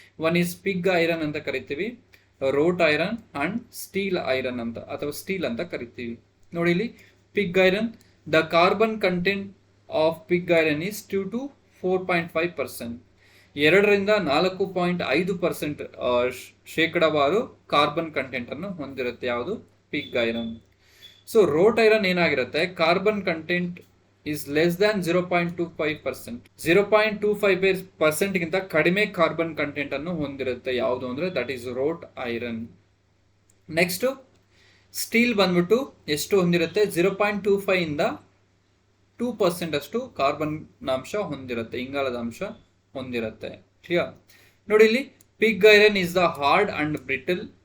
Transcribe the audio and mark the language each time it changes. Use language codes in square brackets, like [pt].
[kn] One is pig iron ಅಂತ ಕರಿತೀವಿ, wrote iron and steel iron ಅಂತ ಅಥವಾ ಸ್ಟೀಲ್ ಅಂತ ಕರಿತೀವಿ. ನೋಡಿ, ಇಲ್ಲಿ [en] Pig iron, the carbon content of pig iron is 2 to 4.5%. [kn] 2ರಿಂದ 4.5% ಶೇಕಡಾವಾರು ಕಾರ್ಬನ್ ಕಂಟೆಂಟ್ ಅನ್ನು ಹೊಂದಿರುತ್ತೆ. ಯಾವುದು? Pig iron. So wrote iron ಏನಾಗಿರುತ್ತೆ? [en] Carbon content is less than 0.25%. [kn] 0.25% ಗಿಂತ ಕಡಿಮೆ ಕಾರ್ಬನ್ ಕಂಟೆಂಟ್ ಅನ್ನು ಹೊಂದಿರುತ್ತೆ. ಯಾವುದು ಅಂದ್ರೆ [en] That is wrought iron. [kn] Next steel ಬಂದ್ಬಿಟ್ಟು ಎಷ್ಟು ಹೊಂದಿರುತ್ತೆ? 0.25 ಇಂದ 2% ಅಷ್ಟು ಕಾರ್ಬನ್ ಅಂಶ ಹೊಂದಿರುತ್ತೆ, ಇಂಗಾಲದ ಅಂಶ ಹೊಂದಿರುತ್ತೆ. ಕ್ಲಿಯರ್? ನೋಡಿ, ಇಲ್ಲಿ [en] pig iron is the hard and brittle